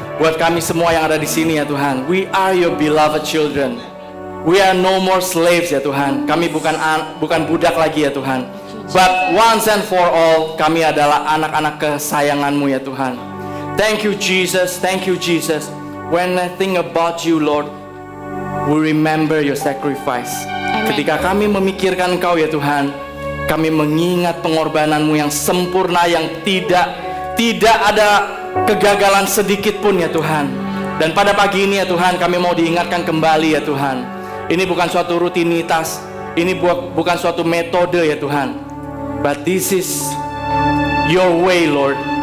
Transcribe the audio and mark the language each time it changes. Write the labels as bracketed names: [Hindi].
[Indonesian] Buat kami semua yang ada di sini ya Tuhan. [English] We are Your beloved children. We are no more slaves ya Tuhan. [Indonesian] Kami bukan budak lagi ya Tuhan. [English] But once and for all, [Indonesian] kami adalah anak-anak kesayangan-Mu ya Tuhan. [English] Thank you, Jesus. Thank you, Jesus. When I think about you, Lord, we remember your sacrifice. Amen. [Indonesian] Ketika kami memikirkan Engkau ya Tuhan, kami mengingat pengorbananmu yang sempurna, yang tidak ada kegagalan sedikit pun ya Tuhan. Dan pada pagi ini ya Tuhan, kami mau diingatkan kembali ya Tuhan. Ini bukan suatu rutinitas, ini bukan suatu metode ya Tuhan. [English] But this is your way, Lord.